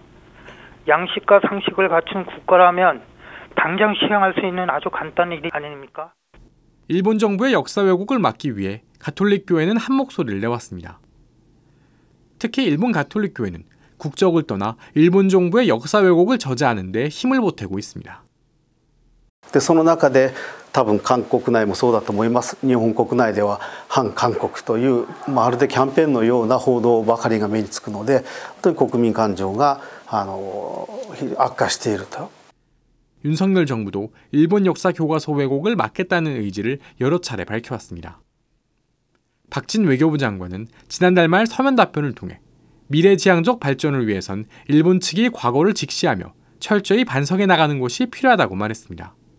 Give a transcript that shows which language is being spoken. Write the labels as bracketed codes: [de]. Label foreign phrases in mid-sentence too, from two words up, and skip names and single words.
[ko] 양식과 상식을 갖춘 국가라면 당장 시행할 수 있는 아주 간단한 일이 아닙니까? 일본 정부의 역사 왜곡을 막기 위해 가톨릭 교회는 한 목소리를 내왔습니다. 특히 일본 가톨릭 교회는 국적을 떠나 일본 정부의 역사 왜곡을 저지하는 데 힘을 보태고 있습니다. [ja] その中で多分韓国内もそうだと思います。日本国内では反韓国というまるでキャンペーンのような報道ばかりが目につくので、本当に国民感情が悪化していると。 [ko] 윤석열 정부도 일본 역사 교과서 왜곡을 막겠다는 의지를 여러 차례 밝혀왔습니다. 박진 외교부 장관은 지난달 말 서면 답변을 통해 미래지향적 발전을 위해선 일본 측이 과거를 직시하며 철저히 반성해 나가는 것이 필요하다고 말했습니다.